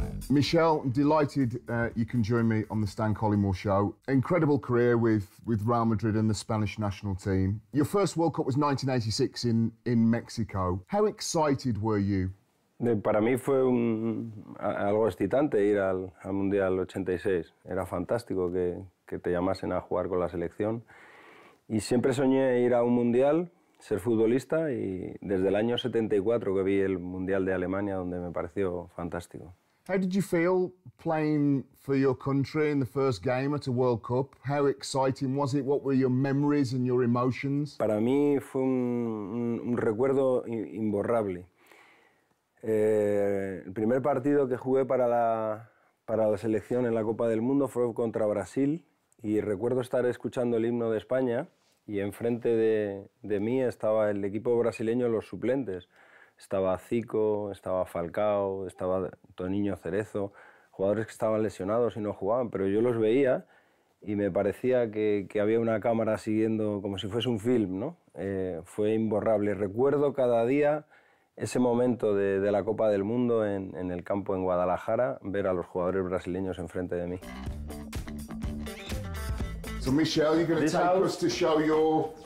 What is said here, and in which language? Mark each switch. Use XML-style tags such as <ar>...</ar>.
<en>Michel, I'm delighted you can join me on the Stan Collymore show. Incredible career with Real Madrid and the Spanish national team. Your first World Cup was 1986 in Mexico. How excited were you</en> <es>Para mí fue algo excitante ir al Mundial 86. Era fantástico que te llamasen a jugar con la selección. Y siempre soñé ir a un Mundial, ser futbolista, y desde el año 74 que vi el Mundial de Alemania, donde me pareció fantástico.</es> <en>How did you feel playing for your country in the first game at a World Cup? How exciting was it? What were your memories and your emotions?</en> <es>Para mí fue un recuerdo imborrable. El primer partido que jugué para la selección en la Copa del Mundo fue contra Brasil, y recuerdo estar escuchando el himno de España y enfrente de mí estaba el equipo brasileño, los suplentes. Estaba Zico, estaba Falcao, estaba Toniño Cerezo, jugadores que estaban lesionados y no jugaban, pero yo los veía y me parecía que había una cámara siguiendo como si fuese un film, ¿no? Fue imborrable. Recuerdo cada día ese momento de la Copa del Mundo en el campo en Guadalajara, ver a los jugadores brasileños enfrente de mí.</es> <en>So, Michel, you're going to take us to show your...</en>